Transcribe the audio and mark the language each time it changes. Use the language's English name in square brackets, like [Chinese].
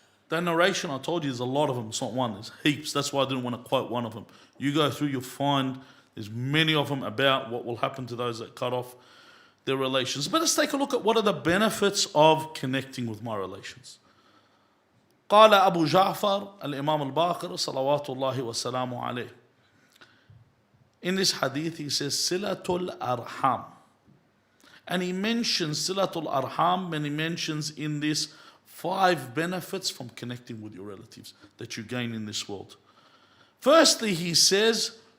[English] That narration I told you, there's a lot of them. It's not one, there's heaps. That's why I didn't want to quote one of them. You go through, you'll find there's many of them about what will happen to those that cut off their relations. But let's take a look at what are the benefits of connecting with my relations. [Arabic] قال أبو جعفر الإمام الباقر صلوات الله وسلامه عليه. [English] In this hadith he says Silatul Arham. And he mentions Silatul Arham, and he mentions in this 5 benefits from connecting with your relatives that you gain in this world. Firstly, he says,